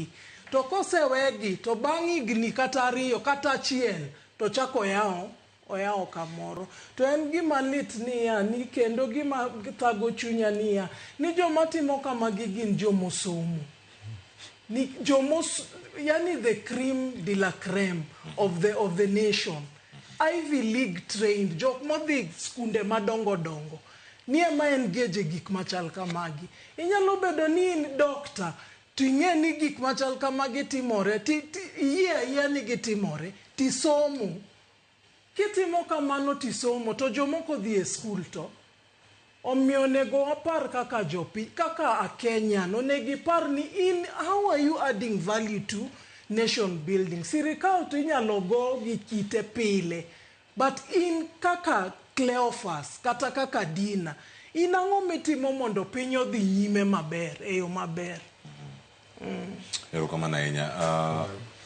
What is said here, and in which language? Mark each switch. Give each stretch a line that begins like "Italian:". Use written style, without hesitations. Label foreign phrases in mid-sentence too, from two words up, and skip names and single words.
Luo (Kenya and Tanzania): To kosewegi to bang' higni kata ariyo kata achiel to chako oyawo kamoro. To en gima lit niya, ni kendo gima thago chunya niya, ni joma timo kamagi gin jomosomo. Ni yani
English: the cream
French: de la creme
English: of the nation. Ivy League trained,
Luo (Kenya and Tanzania): jok modhi skunde madongo. Ni ema engage gik machal kamagi. Inyalo bedo ni in doctor, to ing'e ni gik machal kamagi timore, yie ni gitimore, tisomo. Kitimo kamano tisomo, to jomoko dhi e skul to. Omiyo onego wapar kaka kaka a Kenyan, onego ipar ni
English: how are you adding value to nation building?
Luo (Kenya and Tanzania): Sirkal to inyalo go gi kite pile, but in kaka Cleophas, kata kaka Dinah, in ang'o mitimo mondo piny odhi nyime maber, e yo maber. Erokamano ahinya.